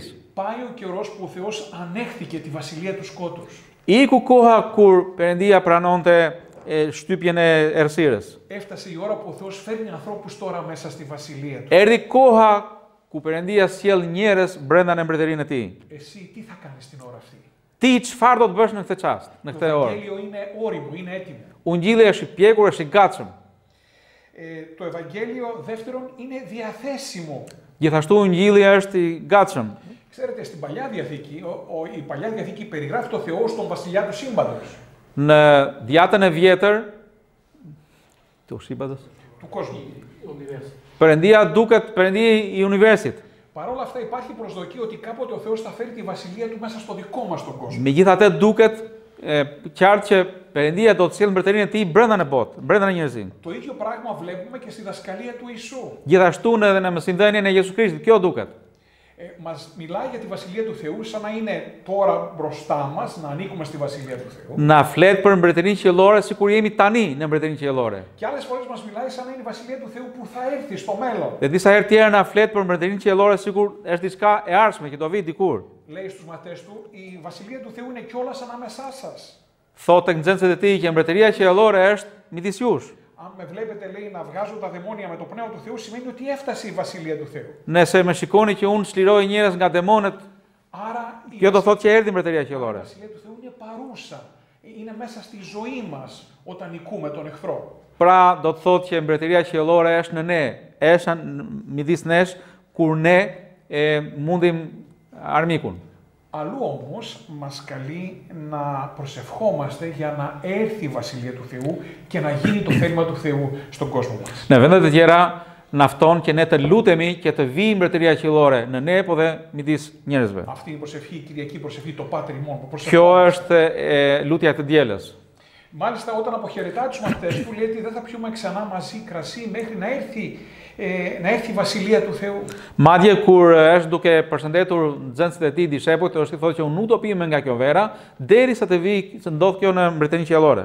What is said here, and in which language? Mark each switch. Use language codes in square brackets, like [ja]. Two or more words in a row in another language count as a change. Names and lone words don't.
[el] Πάει ο καιρός που ο Θεός ανέχθηκε τη βασιλεία του σκότους. [sq] Iku koha kur Perëndia pranonte shtypjen e errësirës. [el] Έφτασε η ώρα που ο Θεός φέρνει ανθρώπους τώρα μέσα στη βασιλεία του. [sq] Erdhi koha ku Perëndia sjell njerëz brenda në mbretërinë e tij. [el] Εσύ τι θα κάνεις την ώρα αυτή? [sq] Ti çfarë do të bësh në këtë çast, në këtë orë? [el] Το Ευαγγέλιο είναι όριμο, είναι έτοιμο. [sq] Ungjilli është i pjekur, është i gatshëm. [el] Το Ευαγγέλιο δεύτερον είναι διαθέσιμο. [sq] Gjithashtu Ungjilli është i gatshëm. [el] Ξέρετε, στην Παλιά Διαθήκη, η Παλιά Διαθήκη περιγράφει το Θεό στον βασιλιά του σύμπαντος. [sq] Në Djatën e Vjetër, [el] του κόσμου. [sq] Perëndia duket Perëndia i universit. [el] Παρ' όλα αυτά υπάρχει προσδοκία ότι κάποτε ο Θεός θα φέρει τη βασιλεία του μέσα στο δικό μας τον κόσμο. [sq] Megjithatë duket qartë që Perëndia do të sjellë mbretërinë e tij brenda në botë, brenda në njerëzim. [el] Το ίδιο πράγμα βλέπουμε και στη δασκαλία του Ιησού. [sq] Gjithashtu edhe në mësimdhënien e Jezusit Krishtit, kjo duket. [el] Μας μιλάει για τη βασιλεία του Θεού σαν να είναι τώρα μπροστά μας, να ανήκουμε στη βασιλεία του Θεού. [sq] Na flet për mbretërinë qiellore sikur jemi tani në mbretërinë qiellore. [el] Και άλλες φορές μας μιλάει σαν να είναι η βασιλεία του Θεού που θα έρθει στο μέλλον. [sq] Dhe disa herë tjera na flet për mbretërinë qiellore sikur është diçka e ardhshme që do vi dikur. [el] Λέει στους μαθητές του, η βασιλεία του Θεού είναι κιόλας ανάμεσά σας. [sq] Thotë tek nxënësit e tij që mbretëria qiellore është midis jush. [el] Αν με βλέπετε, λέει, να βγάζω τα δαιμόνια με το πνεύμα του Θεού, σημαίνει ότι έφτασε η βασιλεία του Θεού. [sq] Nëse më shikoni që unë çliroj njerëz nga demonët, kjo do thotë që erdhi mbretëria qiellore. [el] Η βασιλεία του Θεού είναι παρούσα. Είναι μέσα στη ζωή μας όταν νικούμε τον εχθρό. [sq] Pra do të thotë që mbretëria qiellore është në ne, është midis nesh kur ne mundim armikun. [el] Αλλού όμως μας καλεί να προσευχόμαστε για να έρθει η βασιλεία του Θεού και να γίνει το θέλημα του Θεού στον κόσμο μας. [sq] Në vendet e tjera na fton që ne të lutemi και të vijë mbretëria qiellore në ne po dhe midis njerëzve. [el] Αυτή είναι η προσευχή, η κυριακή προσευχή, το Πάτερ ημών. [sq] Kjo është lutja e të dielës. [el] Μάλιστα, όταν αποχαιρετά τους μαθητές του, λέει ότι δεν θα πιούμε ξανά μαζί κρασί μέχρι να έρθει η βασιλεία του Θεού. [sq] Madje kur është duke përshëndetur nxënësit e tij dishepujt, është i thotë që unë nuk do pijmë nga kjo vera derisa të vijë të ndodh kjo në mbretërinë qiellore.